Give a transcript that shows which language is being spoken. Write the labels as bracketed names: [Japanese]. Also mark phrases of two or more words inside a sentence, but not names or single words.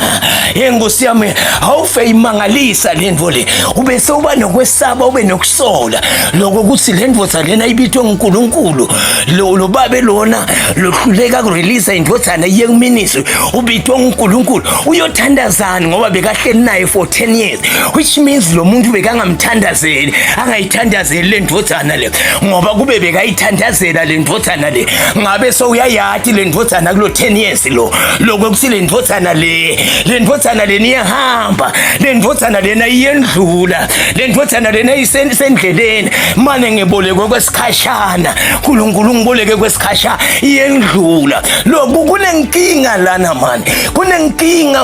[Swati] Nkosi yami awufe imangalisa lendvo le ubese uba nokwesaba ube nokusola lokuthi lendvodza lena ibitwe uNkulunkulu lo babe lona lohluleka kurelease indvodzana yekuministry ubitwe uNkulunkulu uyothandazana ngoba bekahleli naye [English] for 10 years which means [Swati] lo muntu angamthandazeli angayithandazeli le ndvodzana le ngoba kube bekayithandazela le ndvodzana le ngabe so uyayathi le ndvodzana kulo 10 years lokuthi le ndvodzana le niyahamba le ndvodzana lena iyendlula le ndvodzana lena isendleleni manje ngiboleke kwesikhashana uNkulunkulu ngiboleke kwesikhashana iyendlula lokhu kunenkinga lana mani kunenkinga